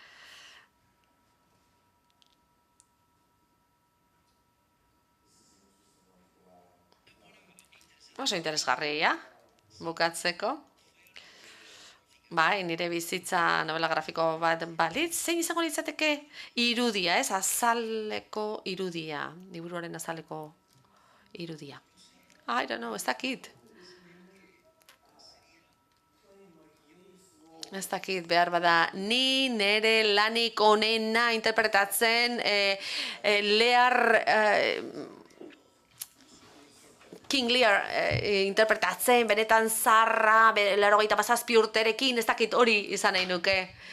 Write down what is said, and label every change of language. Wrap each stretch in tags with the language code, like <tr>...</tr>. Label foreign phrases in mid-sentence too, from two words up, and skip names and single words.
<eu>Oso interesgarria, bukatzeko. Bai, nire bizitza novela grafiko bat balitz, zein izango litzateke irudia, ez? Azaleko irudia, liburuaren azaleko irudia.</eu> <en>I don't know,</en> <eu>ez dakit. Ez dakit, behar bada, ni nire lanik onena interpretatzen King Lear interpretatzen, benetan zarra, 87 urterekin, ez dakit hori izan nahi nuke.</eu>